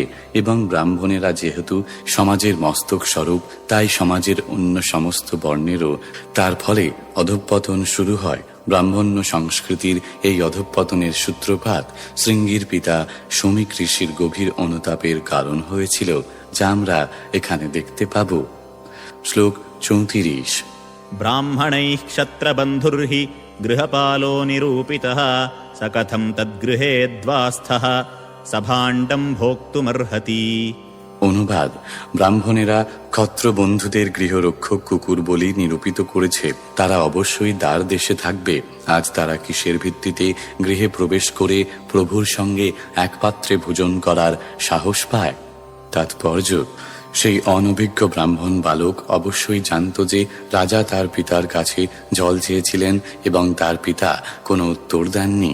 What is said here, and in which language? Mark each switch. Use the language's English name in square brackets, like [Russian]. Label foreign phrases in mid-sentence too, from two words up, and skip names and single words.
[Bangla] এবং ব্রাহ্মণেরা যেহেতু সমাজের মস্তক স্বরূপ, তাই সমাজের অন্য সমস্ত বর্ণেরও তার ফলে অধঃপতন শুরু হয়। ব্রাহ্মণ্য সংস্কৃতির এই অধঃপতনের সূত্রপাত শৃঙ্গীর পিতা শমীক ঋষির গভীর অনুতাপের কারণ হয়েছিল, যা আমরা এখানে দেখতে পাব। শ্লোক 34। [Sanskrit] ब्राह्मणैः क्षत्रबन्धुर्हि गृहपालो निरूपितः स कथं तद्गृहे द्वास्थः सभाण्डं भोक्तुमर्हति। [Bangla] অনুবাদ: ব্রাহ্মণেরা ক্ষত্র বন্ধুদের গৃহরক্ষক কুকুর বলেই নিরূপিত করেছে, তারা অবশ্যই দ্বার দেশে থাকবে। আজ তারা কিসের ভিত্তিতে গৃহে প্রবেশ করে প্রভুর সঙ্গে এক পাত্রে ভোজন করার সাহস পায়? তাৎপর্য: সেই অনভিজ্ঞ ব্রাহ্মণ বালক অবশ্যই জানত যে রাজা তার পিতার কাছে জল চেয়েছিলেন এবং তার পিতা কোনো উত্তর দেননি।